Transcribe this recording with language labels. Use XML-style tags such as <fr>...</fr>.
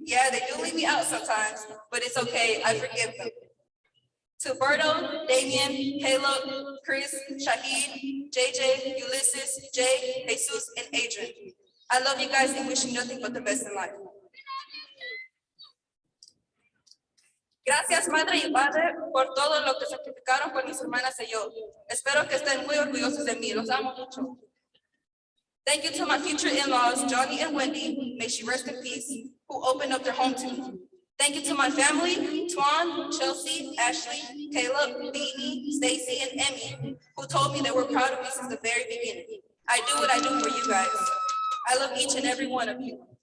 <en>Yeah, they do leave me out sometimes, but it's okay, I forgive them. To Berto, Damien, Caleb, Chris, Shahid, JJ, Ulysses, Jay, Jesus, and Adrian. I love you guys and wish you nothing but the best in life.</en> <es>Gracias, madre y padre, por todo lo que sacrificaron por mis hermanas y yo. Espero que estén muy orgullosos de mí. Los amo mucho.</es> <en>Thank you to my future in-laws, Johnny and Wendy, may she rest in peace, who opened up their home to me. Thank you to my family, Twan, Chelsea, Ashley, Caleb, Beanie, Stacy, and Emmy, who told me they were proud of me since the very beginning. I do what I do for you guys. I love each and every one of you.</en>